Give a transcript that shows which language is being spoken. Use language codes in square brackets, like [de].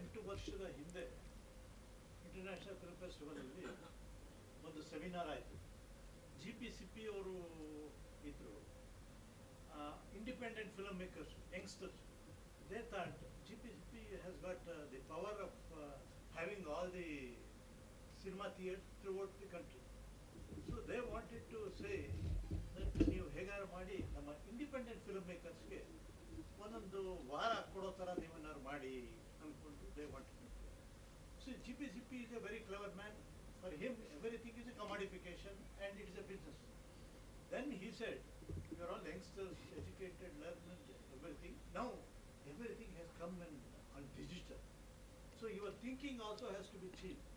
[kn] ವರ್ಷದ ಹಿಂದೆ international film ಫೆಸ್ಟಿವಲಲ್ಲಿ ಒಂದು ಸೆಮಿನಾರ್ ಆಯಿತು. GPCP ಅವರು ಇದ್ರು, independent film makers, youngsters. They thought [en] GPCP has got the power of having all the cinema theaters throughout the country. So they wanted to say that [kn] ನೀವು ಹೇಗಾರು ಮಾಡಿ ನಮ್ಮ independent film ಮೇಕರ್ಸ್ಗೆ ಒಂದೊಂದು ವಾರ ಕೊಡೋ ಥರ ನೀವೇನಾದ್ರು ಮಾಡಿ ಅಂದ್ಕೊಂಡು [en] they wanted to. So GPCP is a very clever man. For him, everything is a commodification and it is a business. Then he said, you are all youngsters, educated, learned, everything. Now, everything has come on digital. So your thinking also has to be cheap.